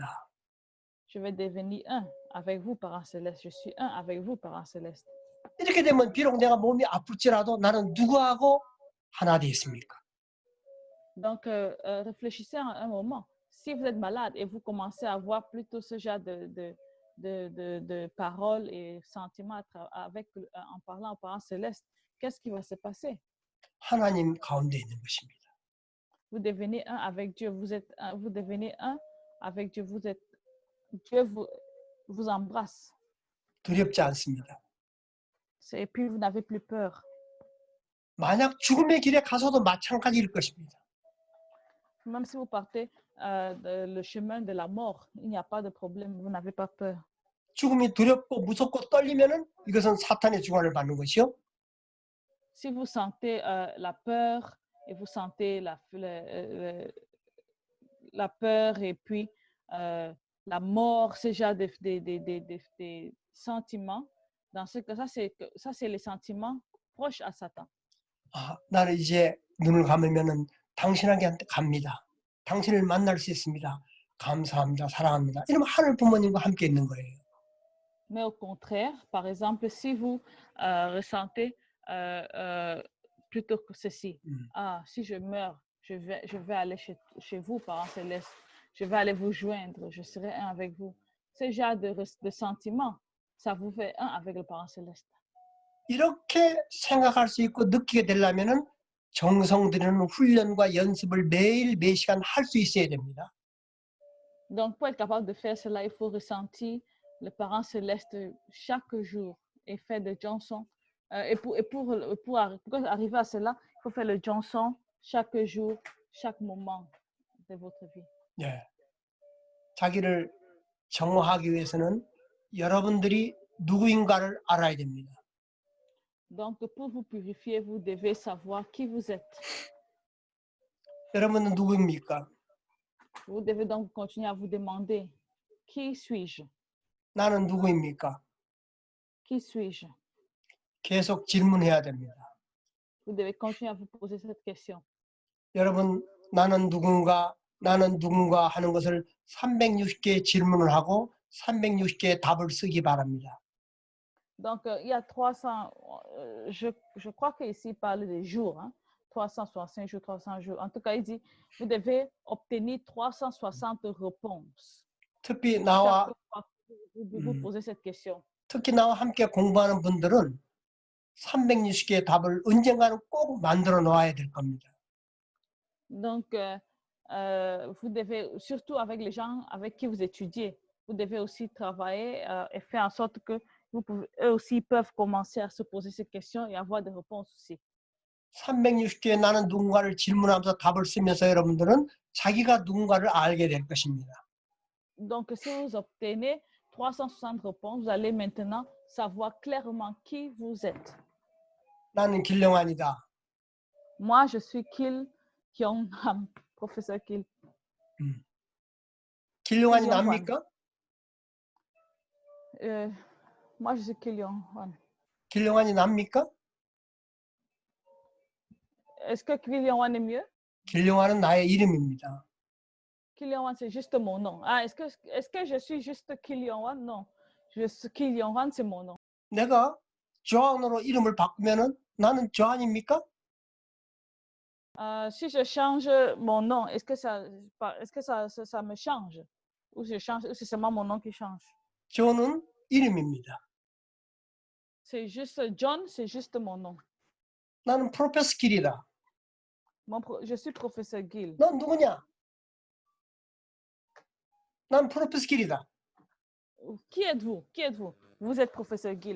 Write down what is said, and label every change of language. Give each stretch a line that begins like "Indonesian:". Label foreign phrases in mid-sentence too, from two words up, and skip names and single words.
French: Je vais devenir un avec vous, Parent Céleste. Je suis un avec vous, Parent Céleste.
Korean: 이렇게 되면 비록 내가 몸이 아플지라도 나는 누구하고 하나 되어 있습니까?
French: Donc, réfléchissez un moment. Si vous êtes malade et vous commencez à avoir plutôt ce genre de paroles et sentiments en parlant au Parent Céleste, qu'est-ce qui va se passer?
Korean: 하나님 가운데 있는 것입니다.
French: Vous devenez un avec Dieu. Vous devenez un avec Dieu. Dieu vous embrasse.
Korean: 두렵지 않습니다.
French: Et puis, vous n'avez plus peur.
Korean: 만약 죽음의 길에 가서도 마찬가지일 것입니다.
French: Même si vous partez le chemin de la mort, il n'y a pas de problème. Vous n'avez pas peur.
Korean: 죽음이 두렵고 무섭고 떨리면은 이것은 사탄의 주관을 받는 것이요.
French: Si vous sentez la peur et vous sentez la peur et puis la mort, ce genre de sentiments, dans ce cas, ça c'est les sentiments proches à Satan.
Korean: 아, 나는 이제 눈을 감으면은 당신에게 갑니다. 당신을 만날 수 있습니다. 감사합니다. 사랑합니다. 이러면 하늘 부모님과 함께 있는 거예요.
French: Mais au contraire, par exemple, si vous ressentez plutôt que ceci, si je meurs, je vais aller chez vous, Parent Céleste, je vais aller vous joindre, je serai un avec vous. Ce genre de sentiment, ça vous fait un avec le Parent Céleste.
Korean: 이렇게 생각할 수 있고 느끼게 되려면은 정성 들이는 훈련과 연습을 매일 매 시간 할 수 있어야 됩니다.
French: Donc, pour être capable de faire cela, il faut ressentir le Parent Céleste chaque jour et faire des chansons. Et pour arriver à cela, il faut faire le Johnson chaque jour, chaque moment de votre vie.
Korean: 예. 자기를 정화하기 위해서는 여러분들이 누구인가를 알아야 됩니다.
French: Donc, pour vous purifier, vous devez savoir qui vous êtes.
Korean: 여러분은 누구입니까?
French: Vous devez donc continuer à vous demander, qui suis-je?
Korean: 나는 누구입니까?
French: Qui suis-je?
Korean: 계속 질문해야 됩니다.
French: Vous devez continuer à vous poser cette question.
Korean: 여러분, 나는 누군가 하는 것을 360개의 질문을 하고 360개의 답을 쓰기 바랍니다.
French: Donc, il y a 300, je crois qu'ici, il parle des jours. Hein? 365 jours, 300 jours. En tout cas, il dit, vous devez obtenir 360 réponses.
Korean: 특히 나와
French: Vous posez cette question.
Korean: 특히 나와 함께 공부하는 분들은 360개의 답을 언젠가는 꼭 만들어 놓아야 될 겁니다.
French: Donc, vous devez, surtout avec les gens avec qui vous étudiez, vous devez aussi travailler et faire en sorte que eux aussi peuvent commencer à se poser ces questions et avoir des réponses aussi.
Korean: 360개의 나는 누군가를 질문하면서 답을 쓰면서 여러분들은 자기가 누군가를 알게 될 것입니다.
French: Donc, si vous obtenez 360 réponses, vous allez maintenant savoir clairement qui vous êtes.
Korean: 나는 길영환이다.
French: Moi, je suis Kil Kyung-ham, professeur Kil.
Korean: 길영환이 납니까?
French: Moi, je suis Kil Yong-hwan.
Korean: 길영환이 납니까?
French: Est-ce que Kil Yong-hwan est mieux?
Korean: 길영환은 나의 이름입니다.
French: Kil Yong-hwan, c'est juste mon nom. Ah, est-ce que je suis juste Kil Yong-hwan? Non. Kil Yong-hwan, c'est mon nom.
Korean: 내가 조한으로 이름을 바꾸면은 나는 조한입니까?
French: Si je change mon nom, est-ce que ça me change? Ou c'est seulement mon nom qui change?
Korean: 존은 이름입니다.
French: C'est juste John, c'est juste mon nom.
Korean: 나는 프로페서 길이다.
French: Je suis professeur Gil.
Korean: 넌 누구냐? 난 프로페서 길이다.
French: Qui êtes-vous? Qui êtes-vous? Vous êtes professeur Gil.